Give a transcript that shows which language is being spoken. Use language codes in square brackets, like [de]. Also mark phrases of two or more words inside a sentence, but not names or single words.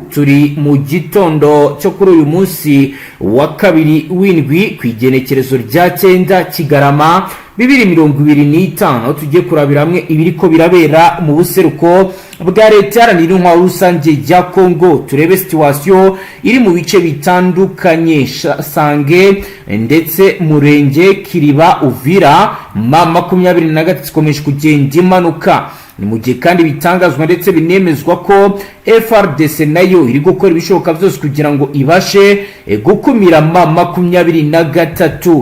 [rn] Turi mu gitondo cyo kuri uyu munsi wa kabiri w'indwi kwigenekerezo rya 9 Kigarama 2025 aho tugiye kurabira hamwe ibiriko birabera mu buseruko bwa leta yaranira intwaro rusange ya Kongo. Turebe situation iri mu bice bitandukanye Sange ndetse Murenge Kiriba Uvira mama 23 zikomeje kugenda imanuka. Ni mu gihe kandi bitangazwa ndetse binemezwa ko Fardc nayo iri gukora ibishoboka byose kugira ngo ibashe gukumira mama 23.